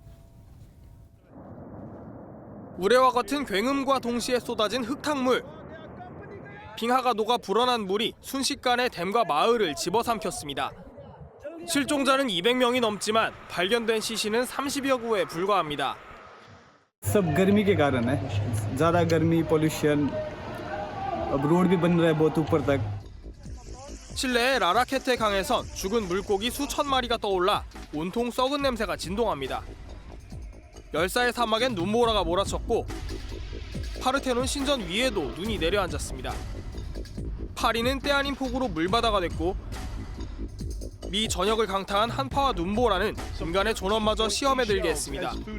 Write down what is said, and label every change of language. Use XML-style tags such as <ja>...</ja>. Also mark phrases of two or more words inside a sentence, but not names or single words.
<ko>우레와 같은 굉음과 동시에 쏟아진 흙탕물. 빙하가 녹아 불어난 물이 순식간에 댐과 마을을 집어삼켰습니다. 실종자는 200명이 넘지만 발견된 시신은 30여 구에 불과합니다.</ko> <hi>सब गर्मी के कारण है ज़्यादा गर्मी पोल्यूशन अब रोड भी बन रहा है बहुत ऊपर तक</hi> <ko>실내의 라라케테 강에선 죽은 물고기 수천 마리가 떠올라 온통 썩은 냄새가 진동합니다. 열사의 사막엔 눈보라가 몰아쳤고 파르테논 신전 위에도 눈이 내려앉았습니다. 파리는 때 아닌 폭우로 물바다가 됐고 미 전역을 강타한 한파와 눈보라는 인간의 존엄마저 시험에 들게 했습니다.</ko>